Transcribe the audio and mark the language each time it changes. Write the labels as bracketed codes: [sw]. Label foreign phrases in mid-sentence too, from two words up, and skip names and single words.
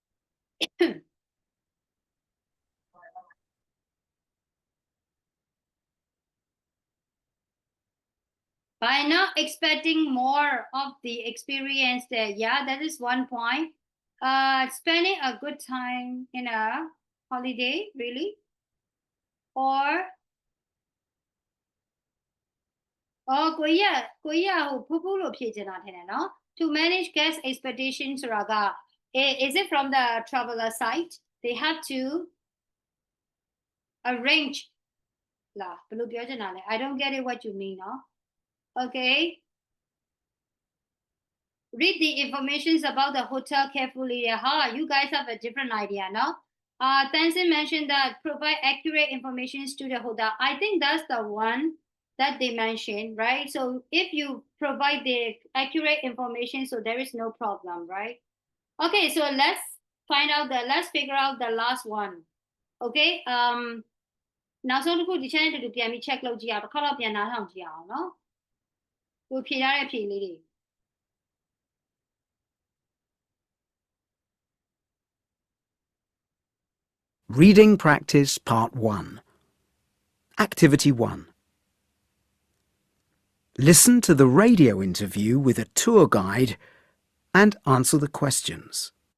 [en] By not expecting more of the experience there. Yeah, that is one point. Spending a good time in a holiday, really? Or [my] ကိုကြီးကဟိုဖူးဖူးလို့ဖြေချင်တာထင်တယ်နော် [en] To manage guest expectations ဆိုတာက is it from the traveler side? They have to arrange [my] လားဘယ်လိုပြောချင်တာလဲ [en] I don't get it what you mean နော် Okay. Read the information about the hotel carefully. You guys have a different idea, no? Tansin mentioned that provide accurate information to the hotel. I think that's the one that they mentioned, right? So if you provide the accurate information, so there is no problem, right? Okay, so let's figure out the last one. [my] Okay. နောက်ဆုံးတစ်ခုဒီ channel တူပြန်ပြီး check လုပ်ကြည့်အောင်တစ်ခါတော့ပြန်နားထောင်ကြည့်အောင်နော် ကိုဖြေထားတဲ့ဖြေလေးတွေ [en] Reading Practice Part 1. Activity 1. Listen to the radio interview with a tour guide and answer the questions.